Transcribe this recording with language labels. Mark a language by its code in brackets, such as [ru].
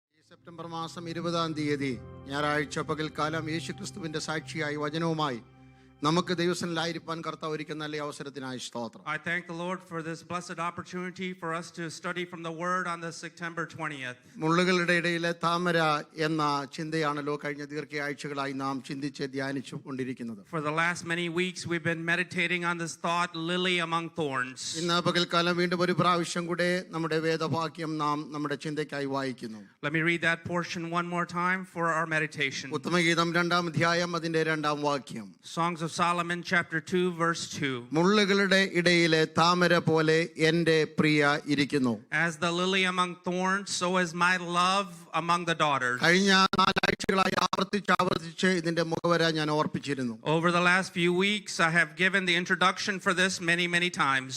[ml] September മാസം 20-ാം തീയതി ഞായറാഴ്ച പകൽക്കാലം യേശുക്രിസ്തുവിന്റെ സാക്ഷിയായി വചനവുമായി നമുക്ക് ദൈവസന്നിധിയിലായിരിക്കാൻ കർത്താവ് ഒരുക്കുന്ന നല്ല അവസരത്തിനായി സ്തോത്രം. [en] I thank the Lord for this blessed opportunity for us to study from the word on this September 20th. [ml] മുള്ളുകളുടെ ഇടയിലെ താമര എന്ന ചിന്തയാണല്ലോ കഴിഞ്ഞ ദീർഘയാഴ്ചകളായി നാം ചിന്തിച്ച് ധ്യാനിച്ചു കൊണ്ടിരിക്കുന്നത്. [en] For the last many weeks we've been meditating on this thought, lily among thorns. [ml] ഇന്ന് പകൽക്കാലം വീണ്ടും ഒരു പ്രാവശ്യം കൂടെ നമ്മുടെ വേദവാക്യം നാം നമ്മുടെ ചിന്തയ്ക്കായി വായിക്കുന്നു. [en] Let me read that portion one more time for our meditation. [ml] ഉത്തമഗീതം 2-ാം അധ്യായം അതിന്റെ 2-ാം വാക്യം. [en] Songs of Solomon chapter 2 verse 2. [ml] മുള്ളുകളുടെ ഇടയിലെ താമര പോലെ എൻ്റെ പ്രിയ ഇരിക്കുന്നു. [en] As the lily among thorns, so is my love among the daughters. [ml] കഴിഞ്ഞ 4 ആഴ്ചകളായി ആവർത്തിച്ച് ഇതിന്റെ മുഖവര ഞാൻ ഓർപ്പിച്ചിരുന്നു. [en] Over the last few weeks I have given the introduction for this many times.